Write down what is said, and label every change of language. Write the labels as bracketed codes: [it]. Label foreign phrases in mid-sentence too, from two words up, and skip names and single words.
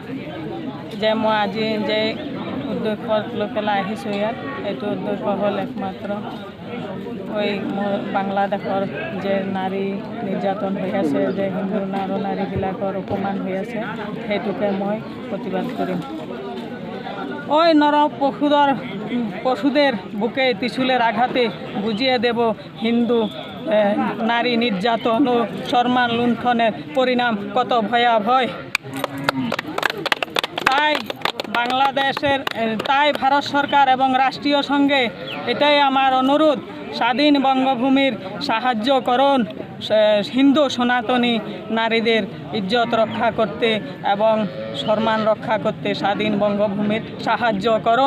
[as] যে মই আজি যে উদ্দেশ্যত লৈ পেলাই আহিছোঁ ইয়াত, এইটো উদ্দেশ্য হ'ল একমাত্ৰ মোৰ বাংলাদেশৰ যে নাৰী নিৰ্যাতন হৈ আছে, যে হিন্দু নাৰীবিলাকৰ অপমান হৈ আছে, সেইটোকে মই প্ৰতিবাদ কৰিম। [bn] ওই পশুদের বুকে ত্রিশূলের আঘাতে বুঝিয়ে দেব হিন্দু নারী নির্যাতন ও সম্মান লুণ্ঠনের পরিণাম কত ভয়াবহ। তাই ভারত সরকার এবং রাষ্ট্রীয় সঙ্গে এটাই আমার অনুরোধ, স্বাধীন বঙ্গভূমির সাহায্য করুন, হিন্দু সনাতনী নারীদের ইজ্জত রক্ষা করতে এবং সম্মান রক্ষা করতে স্বাধীন বঙ্গভূমির সাহায্য করুন।